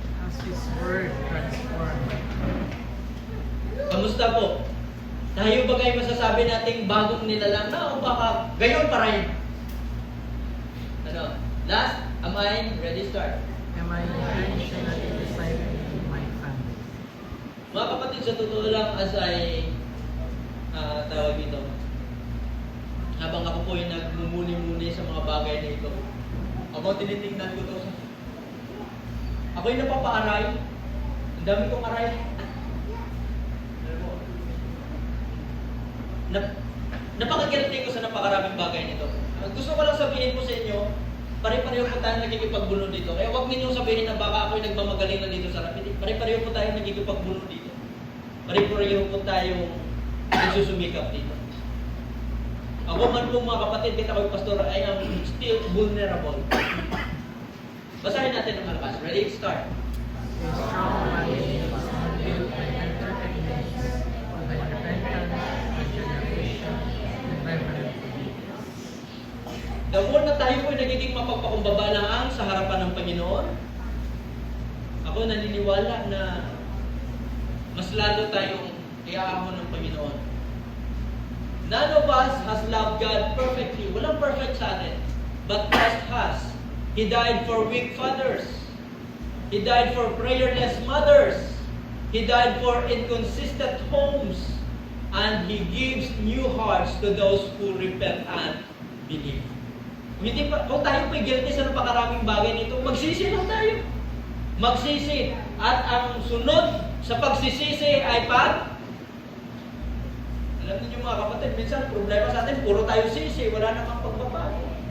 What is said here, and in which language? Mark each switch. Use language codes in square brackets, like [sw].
[en] Has His Word transformed? [tl] Kamusta po? Tayo ba kayo masasabi nating bagong nilalang na o baka gayon pa rin? Ano? [en] Last, am I ready, start? Am I intentionally discipling my family? [tl] Mga kapatid, sa totoo lang, as I tawag dito, habang ako po yung nagmumuni-muni sa mga bagay na ito, habang tinitingnan ko ito, ako yung napapaaray. Ang dami kong aray. Napakagilty ko sa napakaraming bagay nito. Gusto ko lang sabihin po sa inyo, pare-pareho po tayo nagkikipagbuno dito. Kaya huwag ninyong sabihin na baka ako'y nagmamagaling na dito sa rapid. Pare-pareho po tayo nagkikipagbuno dito. Pare-pareho po tayo nagsusumikap dito. Ako man po mga kapatid, kita ko'y pastor, [en] I am still vulnerable. [tl] Basahin natin ang malakas. [en] Ready? Start. A strong body is built by entertainment, by repentance, by generation, and by obedience. The more [tl] na tayo po nagiging mapagpakumbaba sa harapan ng Panginoon, ako naniniwala na mas lalo tayong iaahon ng Panginoon. [en] None of us has loved God perfectly. [tl] Walang perfect sa atin. [en] But Christ has. He died for weak fathers. He died for prayerless mothers. He died for inconsistent homes. And He gives new hearts to those who repent and believe. [tl] Kung tayo po'y guilty sa napakaraming bagay nito, magsisi lang tayo. Magsisi. At ang sunod sa pagsisisi ay alam niyo mga kapatid, minsan problema sa atin, puro tayo sisi, wala namang pagbabago.